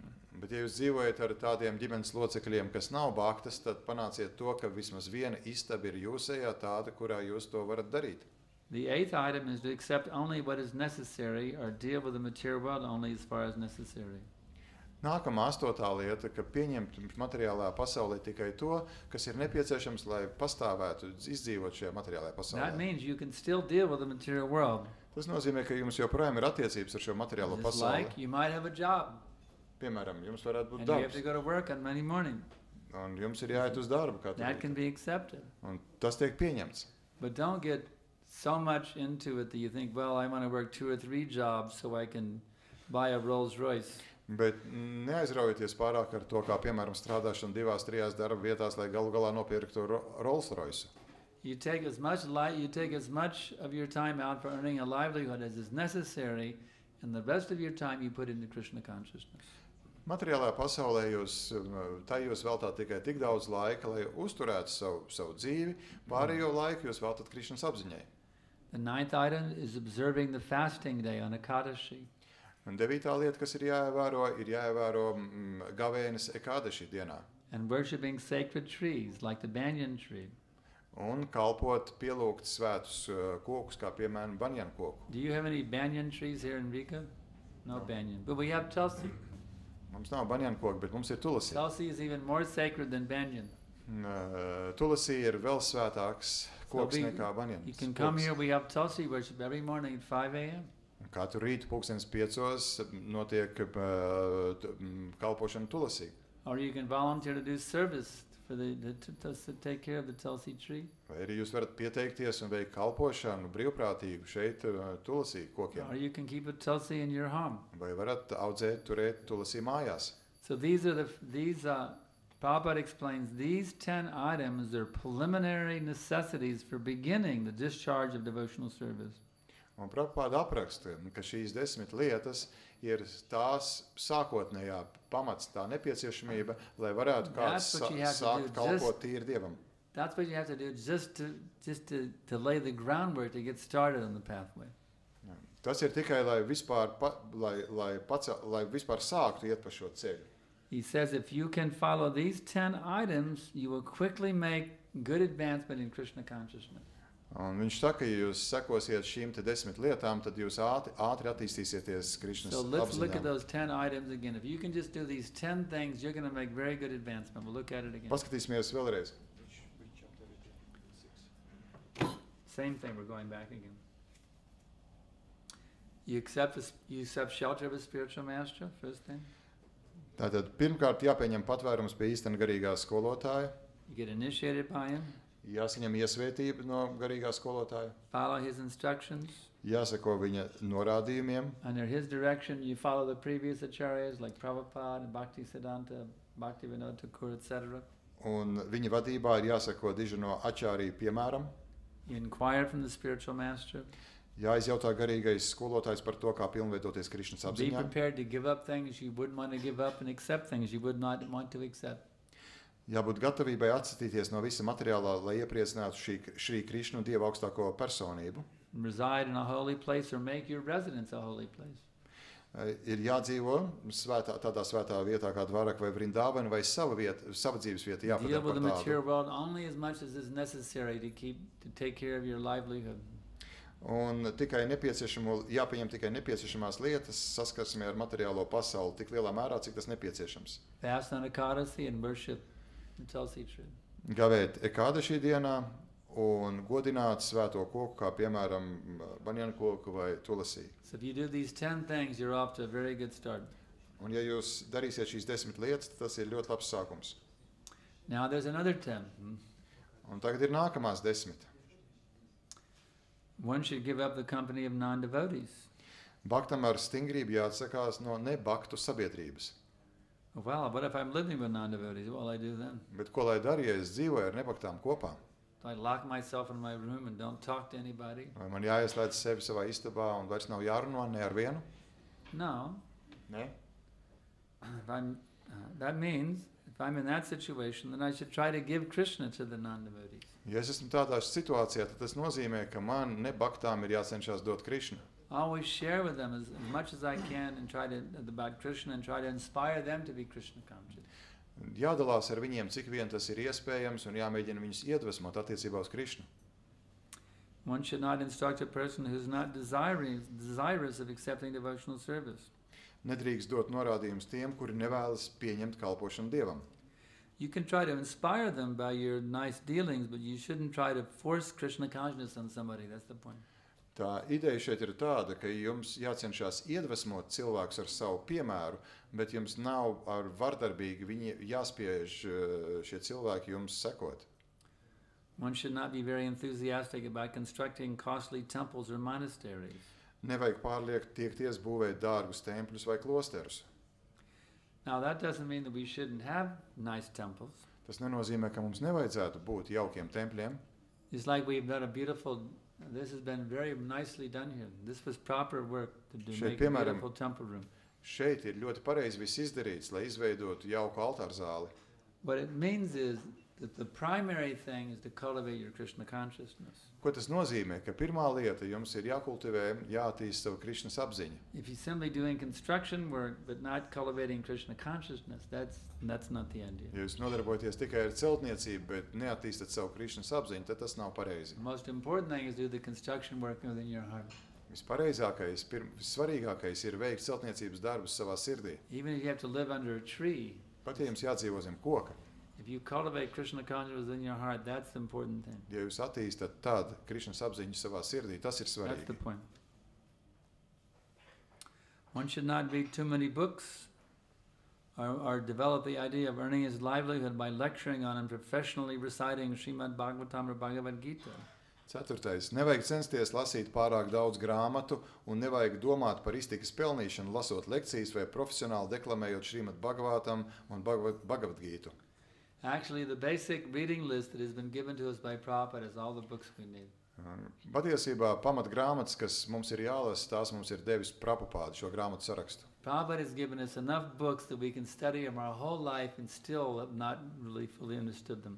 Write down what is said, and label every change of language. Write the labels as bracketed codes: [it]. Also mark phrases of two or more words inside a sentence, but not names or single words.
[lv] Bet ja jūs dzīvojat ar tādiem ģimenes locekļiem, kas nav bhaktas, tad panāciet to, ka vismaz viena istaba ir jūsējā tāda, kurā jūs to varat darīt. [en] The eighth item is to accept only what is necessary or deal with the material world only as far as necessary. [lv] Nākamā 8. lieta, ka pieņemt materiālajā pasaulē tikai to, kas ir nepieciešams, lai pastāvētu, izdzīvot šajā materiālajā pasaulē. [en] That means you can still deal with the material world. [lv] Tas nozīmē, ka jums joprojām ir attiecības ar šo materiālo [en] Just [lv] pasauli. [en] like you might have a job [lv] Piemēram, jums varētu būt [en] and you have [lv] darbs, [en] to go to work on Monday morning. [lv] un jums ir jāiet uz darbu katru [en] That can [lv] rītu. [en] be accepted. [lv] Un tas tiek pieņemts. [en] But don't get so much into it that you think, well, I want to work 2 or 3 jobs so I can buy a Rolls Royce. [lv] Bet neaizraujieties pārāk ar to, kā piemēram strādāšanu 2-3 darba vietās, lai galu galā nopirktu Rolls Royce. [en] You take as much of your time out for earning a livelihood as is necessary, and the rest of your time you put into Krishna consciousness. [lv] Materiālajā pasaulē jūs veltāt tikai tik daudz laika, lai uzturētu savu dzīvi, pārējo laiku jūs veltat Krišnas apziņai. [en] The ninth item is observing the fasting day on Ekadashi. [lv] Un 9. lieta, kas ir jāievēro gavēnis Ekadaši dienā. [en] And worshiping sacred trees like the banyan tree. [lv] Un kalpot pielūgt svētus kokus, kā piemēram banjanu koku. [en] Do you have any banyan trees here in Riga? No banyan. But we have tulsi. [lv] Mums nav banjanu koki, bet mums ir tulasi. [en] Tulsi is even more sacred than banyan. [lv] Tulasi ir vēl svētāks koks nekā banjans. [en] You can come here, we have tulsi worship every morning at 5 a.m. [lv] Katru rītu 5:00 notiek kalpošana tulasī. [en] Or you can volunteer to do service for to take care of the tulsi tree. [lv] Vai arī jūs varat pieteikties un veikt kalpošanu brīvprātīgu šeit tulasī kokiem. [en] Or you can keep a tulsi in your home. [lv] Vai varat turēt tulasī mājās. [en] So Prabhupada explains these 10 items are preliminary necessities for beginning the discharge of devotional service. [lv] Un Prabhupada apraksta, ka šīs 10 lietas ir tās sākotnējā pamats, tā nepieciešamība, lai varētu kāds sākt kalpot tīri Dievam. [en] That's what you have to do just to lay the groundwork to get started on the pathway. [lv] Tas ir tikai, lai vispār sāktu iet pa šo ceļu. [en] He says if you can follow these 10 items, you will quickly make good advancement in Krishna consciousness. [lv] Un viņš saka, ja jūs sekosiet šīm 10 lietām, tad jūs ātri attīstīsieties Krišnas [en] So let's look at [lv] apziņā. [en] those 10 items again. If you can just do these 10 things, you're going to make very good advancement. We'll look at it again. [lv] Paskatīsimies vēlreiz. [en] Same thing, we're going back again. You accept shelter of a spiritual master, first thing. [lv] Tātad pirmkārt jāpieņem patvērums pie īstena garīgā skolotāja, [en] You get initiated by him, [lv] jāsaņem iesvētība no garīgā skolotāja, [en] follow his instructions. [lv] jāsako viņa norādījumiem, [en] Under his direction, you follow the previous acharyas like Prabhupada, Bhaktisiddhanta, Bhaktivinoda Thakur, etc. [lv] un viņa vadībā ir jāsako diži no ačārī piemēram, [en] You inquire from the spiritual master. [lv] jāizjautā garīgais skolotājs par to, kā pilnveidoties Krišnas [en] Be [lv] apziņā, [en] prepared to give up things you wouldn't want to give up and accept things you would not want to accept. [lv] jābūt gatavībai atsatīties no visa materiālā, lai iepriecinātu šī Krišnu Dieva augstāko personību. [en] Reside in a holy place or make your residence a holy place. [lv] Ir jādzīvo tādā svētā vietā kā Dvarak vai Vrindāvana vai sava dzīves vieta [en] Deal [lv] jāpadara [en] with the [lv] par [en] material [lv] tādu. [en] world only as much as is necessary to take care of your livelihood. [lv] Un jāpieņem tikai nepieciešamās lietas saskarsmē ar materiālo pasauli tik lielā mērā, cik tas nepieciešams. [en] Fast on Ekadasi and worship the Tulsi tree. [lv] Gavēt Ekādašī dienā un godināt svēto koku, kā piemēram banjanu koku vai tulasī. [en] So if you do these 10 things, you're off to a very good start. [lv] Un ja jūs darīsiet šīs 10 lietas, tas ir ļoti labs sākums. [en] Now there's another 10. [lv] Un tagad ir nākamās 10. [en] One should give up the company of non-devotees. [lv] Bhaktam ar stingrību jāatsakās no nebaktu sabiedrības. [en] Well, what if I'm living with non-devotees? What will I do then? [lv] Bet ko lai dara, ja es dzīvoju ar nebaktām kopā? [en] Do I lock myself in my room and don't talk to anybody? [lv] Vai man jāieslēdz sevi savā istabā un vairs nav jārunā ne ar vienu? [en] No. [lv] Ne? [en] That means if I'm in that situation, then I should try to give Krishna to the non-devotees. [lv] Ja es esmu tādā situācijā, tad tas nozīmē, ka man ne baktām ir jācenšas dot Krišnu. [en] Always share with them as much as I can and try to about Krishna and try to inspire them to be Krishna conscious. [lv] Jādalās ar viņiem, cik vien tas ir iespējams, un jāmēģina viņus iedvesmot attiecībā uz Krišnu. [en] One should not instruct a person who's not desirous of accepting devotional service. [lv] Nedrīkst dot norādījumus tiem, kuri nevēlas pieņemt kalpošanu Dievam. [en] You can try to inspire them by your nice dealings, but you shouldn't try to force Krishna consciousness on somebody. That's the point. [lv] Tā ideja šeit ir tāda, ka jums jācenšas iedvesmot cilvēkus ar savu piemēru, bet jums nav ar vardarbīgi viņi jāspiež šie cilvēki jums sekot. [en] One should not be very enthusiastic about constructing costly temples or monasteries. [lv] Nevajag pārliekt tiekties būvēt dārgus tempļus vai klosterus. [en] Now that doesn't mean that we shouldn't have nice temples. [lv] Tas nenozīmē, ka mums nevajadzētu būt jaukiem tempļiem. [en] It's like we've done a beautiful. This has been very nicely done here. This was proper work to do, [lv] Šeit, [en] make a beautiful temple room. [lv] Šeit ir ļoti pareizi viss izdarīts, lai izveidotu jauku altārzāli. [en] What it means is that the primary thing is to cultivate your Krishna consciousness. [lv] Ko tas nozīmē? Ka pirmā lieta jums ir jākultivē, jāattīst savu Krišnas apziņu. [en] If you're simply doing construction work but not cultivating Krishna consciousness, that's not the idea. [lv] Ja jūs nodarbojaties tikai ar celtniecību, bet neattīstat savu Krišnas apziņu, tad tas nav pareizi. [en] The most important thing is do the construction work within your heart. [lv] Vispareizākais, vissvarīgākais ir veikt celtniecības darbus savā sirdī. [en] Even if you have to live under a tree, [lv] Pat ja jums jādzīvo zem koka, [en] if you cultivate Krishna consciousness within your heart, that's the important thing. [lv] ja jūs attīstat tad Krišnas apziņu savā sirdī, tas ir [en] That's the [lv] svarīgi. [en] point. One should not read too many books or develop the idea of earning his livelihood by lecturing on and professionally reciting Srimad Bhagavatam or Bhagavad Gita. [lv] Ceturtais. Nevajag censties lasīt pārāk daudz grāmatu un nevajag domāt par iztikas pelnīšanu, lasot lekcijas vai profesionāli deklamējot Srimad Bhagavatam un Bhagavad Gītu. [en] Actually, the basic reading list that has been given to us by Prabhupada is all the books we need. [lv] Patiesībā pamat grāmatas, kas mums ir jālasa, tās mums ir devis Prabhupada šo grāmatu sarakstu. [en] Prabhupada has given us enough books that we can study them our whole life and still have not really fully understood them.